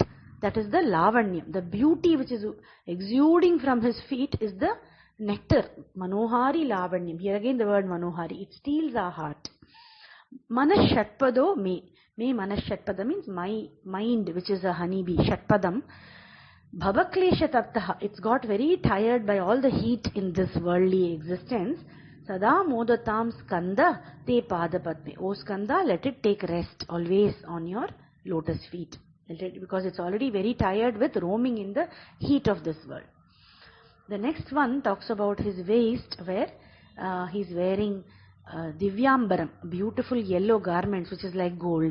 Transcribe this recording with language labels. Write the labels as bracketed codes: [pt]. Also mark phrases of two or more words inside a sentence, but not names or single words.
[en] That is the lavanya, the beauty which is exuding from his feet is the nectar. [sa] Manohari lavanyam. [en] Here again the word manohari. It steals our heart. [sa] Manas shatpado me. Me manas shatpada [en] means my mind, which is a honeybee. [sa] Shatpadam. Bhavaklesha taptaha, [en] it's got very tired by all the heat in this worldly existence. [sa] Sada modatam skanda te padapatme. [en] O skanda, let it take rest always on your lotus feet. Because it's already very tired with roaming in the heat of this world. The next one talks about his waist, where he's wearing divyambaram, beautiful yellow garments which is like gold.